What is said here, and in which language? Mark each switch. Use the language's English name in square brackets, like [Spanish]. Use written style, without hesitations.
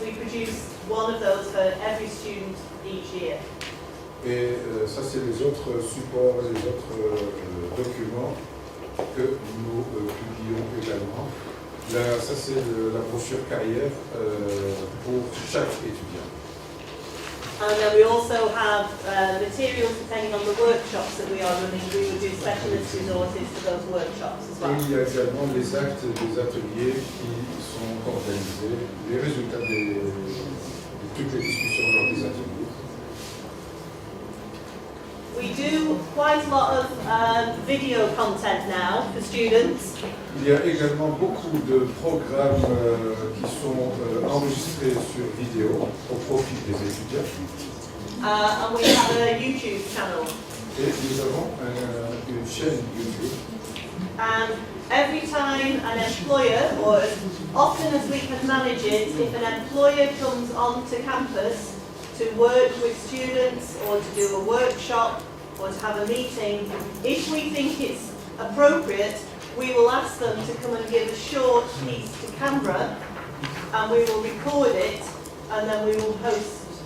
[English] We produce one of those for every student each year. [French] Et ça, c'est les autres supports, les autres documents que nous publions également. Là, ça, c'est la brochure carrière pour chaque étudiant. [English] And then we also have materials depending on the workshops that we are running. We would do specialist resources for those workshops as well. [French] Et il y a également les actes des ateliers qui sont organisés, les résultats de toutes les discussions lors des ateliers. [English] We do quite a lot of video content now for students. [French] Il y a également beaucoup de programmes qui sont enregistrés sur vidéo au profit des étudiants. [English] And we have a YouTube channel. [French] Et nous avons une chaîne YouTube. [English] And every time an employer, or as often as we can manage it, if an employer comes onto campus to work with students or to do a workshop or to have a meeting, if we think it's appropriate, we will ask them to come and give a short piece to camera, and we will record it, and then we will post.